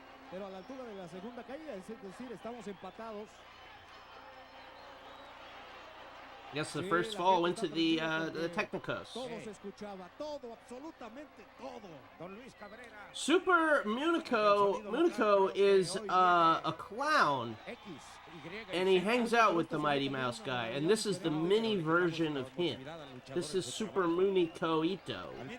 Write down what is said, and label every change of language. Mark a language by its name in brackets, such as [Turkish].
[Spanish] Pero a la altura de la segunda caída, es decir, estamos empatados. [English] I guess the first fall went to the Technicos. [Spanish] Todo se escuchaba, todo, absolutamente todo. Don Luis Cabrera. [English] Super Munequito is a clown, and he hangs out with the Mighty Mouse guy, and this is the mini version of him. This is Super Munequito.